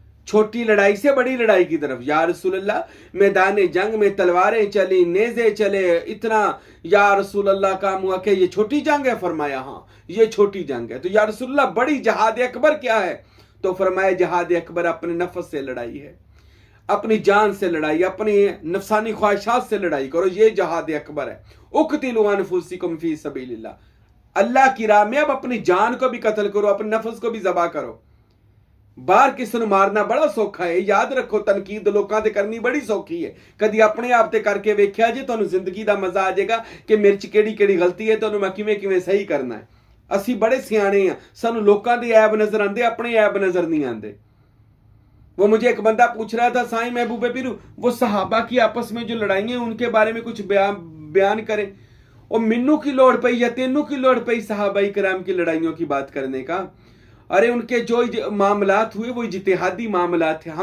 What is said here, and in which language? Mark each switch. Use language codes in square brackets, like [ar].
[ur] چھوٹی لڑائی سے بڑی لڑائی کی طرف۔ یا رسول اللہ میدان جنگ میں تلواریں چلی، نیزے چلے، اتنا یا رسول اللہ کام ہوا کہ یہ چھوٹی جنگ ہے؟ فرمایا ہاں یہ چھوٹی جنگ ہے۔ تو یا رسول اللہ بڑی جہاد اکبر کیا ہے؟ تو فرمایا جہاد اکبر اپنے نفس سے لڑائی ہے، اپنی جان سے لڑائی، اپنی نفسانی خواہشات سے لڑائی کرو، یہ جہاد اکبر ہے۔ [ar] اقتلوا انفسکم فی سبیل اللہ، [ur] اللہ کی راہ میں اب اپنی جان کو بھی قتل کرو, اپنے نفس کو بھی ذبح کرو. [pa] باہر کسی نو مارنا بڑا سوکھا ہے. یاد رکھو تنقید لوکاں تے کرنی بڑی سوکھی ہے. کدی اپنے آپ تے کر کے ویکھیا جے تانوں زندگی دا مزہ آ جائے گا کہ میرے چ کیڑی کیڑی غلطی ہے, تانوں میں کیویں صحیح کرنا ہے. اسی بڑے سیانے ہیں, سانوں لوکاں دے عیب نظر آندے, اپنے عیب نظر نہیں آندے. [ur] وہ مجھے ایک بندہ پوچھ رہا تھا, سائیں محبوب پیر وہ صحابہ کی آپس میں جو لڑائیں ہیں ان کے بارے میں کچھ بیان کریں. اور [pa] منو کی لوڑ پئی [ur] یا تینوں کی لوڑ پئی صحابہ کرام کی لڑائیوں کی بات کرنے کا؟ ارے ان کے جو معاملات ہوئے وہ اجتہادی معاملات تھے.